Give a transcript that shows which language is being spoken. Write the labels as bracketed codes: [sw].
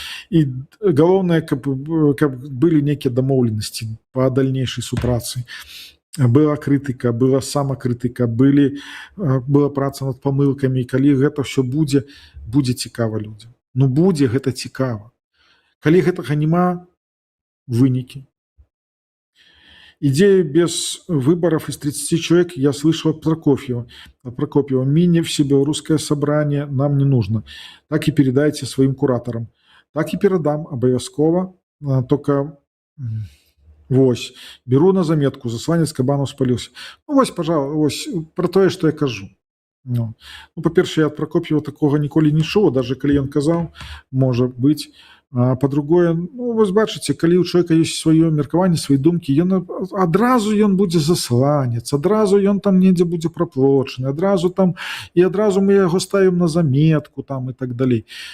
[be] І галоўнае, каб былі нейкія дамоўленасці па дальнейшай супрацы. Была крытыка, была самакрытыка, была праца над памылкамі. Калі гэта ўсё будзе цікава людзям. Будзе гэта цікава. Калі гэтага няма, вынікі. [ru] Идея без выборов из 30 человек, я слышал от Прокопьева. Мини всебелорусское собрание нам не нужно. Так и передайте своим кураторам. Так и передам обовязково. Только [be] Вось, беру на заметку, засланец Кабанов спаліўся. Ну вось, пожалуй, вось про тое, што я кажу. Ну, па-першае, я ад Пракоп'ева такога ніколі не чуў, даже калі ён казаў, можа быць. А па-другое, ну вось бачыце, калі ў чалавека ёсць сваё меркаванне, свае думкі, ён адразу ён будзе засланец, адразу ён там недзе будзе праплочаны, адразу там і адразу мы яго ставім на заметку там і так далей.